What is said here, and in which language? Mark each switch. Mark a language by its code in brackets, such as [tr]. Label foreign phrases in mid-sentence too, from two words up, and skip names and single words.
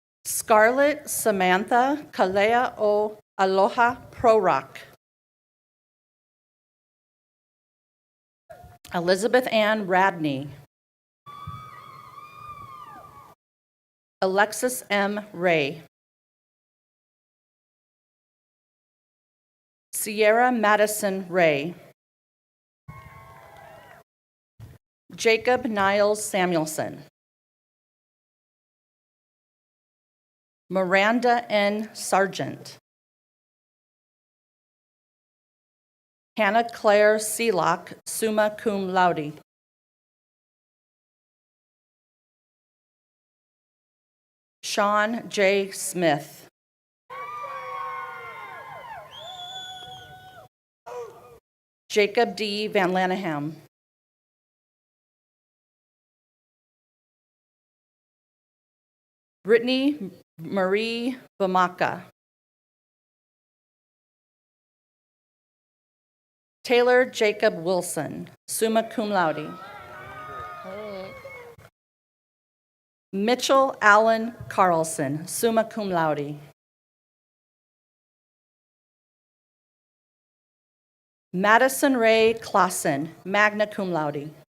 [en] Scarlett Samantha Kalea o Aloha Prorock. Elizabeth Ann Radney. Alexis M. Ray. Sierra Madison Ray. Jacob Niles Samuelson. Miranda N. Sargent. Hannah Claire Seelock, [la] summa cum laude. [en] Sean J. Smith. Jacob D. Van Laneham. Brittany Marie Bamaka. Taylor Jacob Wilson, [la] summa cum laude. [en] Mitchell Allen Carlson, [la] summa cum laude. [en] Madison Ray Clausen, [la] magna cum laude.